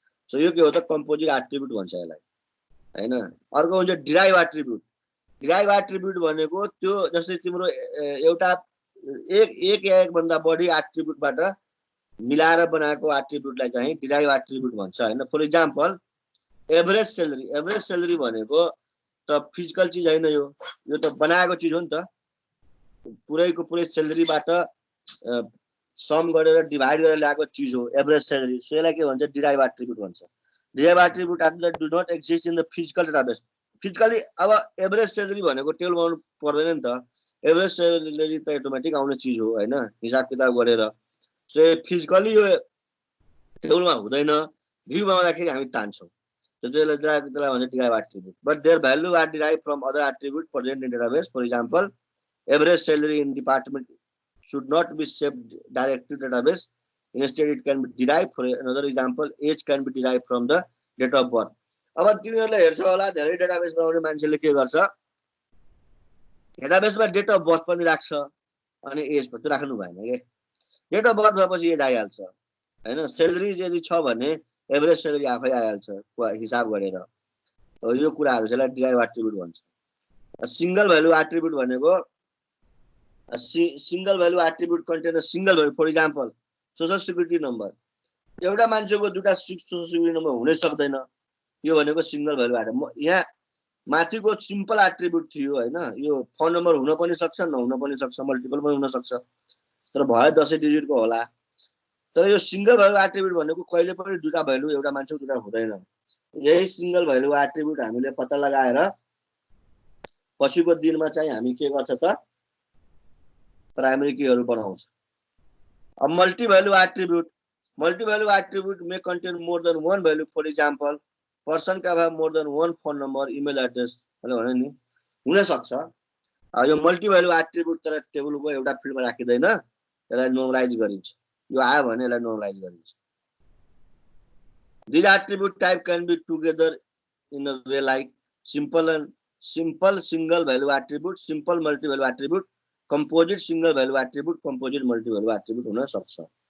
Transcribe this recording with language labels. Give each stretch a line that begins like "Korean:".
Nepali: So यो के हो त कम्पोजिट एट्रिब्युट भन्छ यसलाई हैन। अर्को हुन्छ डिराइभ एट्रिब्युट। डिराइभ एट्रिब्युट भनेको त्यो जस्तै तिम्रो एउटा एक या एक भन्दा बढी एट्रिब्युटबाट मिलाएर बनाएको एट्रिब्युटलाई चाहिँ डिराइभ एट्रिब्युट भन्छ हैन।
English: For example average salary.
Nepali: Average salary भनेको त फिजिकल चीज हैन, यो त बनाएको चीज हो नि त। पुरैको पुरै सैलरीबाट सम गरेर डिभाइड गरेर ल्याएको चीज हो एभरेज सैलरी। सो यसलाई के भन्छ, डिराइभ एट्रिब्युट भन्छ।
English: Derive attribute do not exist in the physical database.
Nepali: Physically अब एभरेज सैलरी भनेको टेबल बनाउनु पर्दैन नि त। एभरेज सैलरी त अटोमेटिक आउने चीज हो हैन, हिसाब किताब गरेर। सो फिजिकली यो टेबलमा हुँदैन, भ्यूमा आउँदाखेरि हामी तान्छौँ। त्यसलाई भन्छ
English: Derive attribute. But their value are derive from other attribute present in database. For example average salary in department should not be saved directly to database. Instead, it can be derived. For another example, age can be derived from the date of birth.
Nepali: अब तिमीहरूले हेर्छौ होला धेरै database बनाउने मान्छेले के गर्छ, डेटाबेसमा date of birth पनि राख्छ अनि एज पनि राख्नु भएन के, डेट अफ बर्थ भएपछि एज आइहाल्छ हैन। सेलेरी यदि छ भने एभरेज सेलेरी आफै आइहाल्छ हिसाब गरेर। यो कुराहरु चाहिँ डिराइभ एट्रिब्युट भन्छ। सिंगल भ्यालु एट्रिब्युट भनेको single value attribute content single value. For example social security number, एउटा मान्छेको दुईटा सोशल सिक्युरिटी नम्बर हुनै सक्दैन, यो भनेको सिंगल भ्यालु एट्रिब्युट। यहाँ माथिको सिम्पल एट्रिब्युट थियो हैन, यो फोन नम्बर हुन पनि सक्छ नहुन पनि सक्छ, मल्टिपल पनि हुन सक्छ, तर भयो 10 डिजिटको होला। तर यो सिंगल भ्यालु एट्रिब्युट भनेको कहिले पनि दुईटा भ्यालु एउटा मान्छेको दुईटा हुँदैन। यही सिंगल भ्यालु एट्रिब्युट हामीले पत्ता लगाएर पछिको दिनमा चाहिँ हामी के गर्छ त प्राइमरी कीहरु बनाउँछ।
English: अब multi value attribute may contain more than one value. For example, person can have more than one phone number, email address
Nepali: भने नि हुन सक्छ। यो मल्टी भ्यालु एट्रिब्युट तर टेबलको एउटा फिल्डमा राखिदैन, यसलाई नर्मलाइज गरिन्छ। यो आयो भने यसलाई नर्मलाइज गरिन्छ।
English: These attribute type can be together in a way like simple single value attribute, simple multi value attribute, composite single value attribute, composite multi value attribute
Nepali: हुन सक्छ।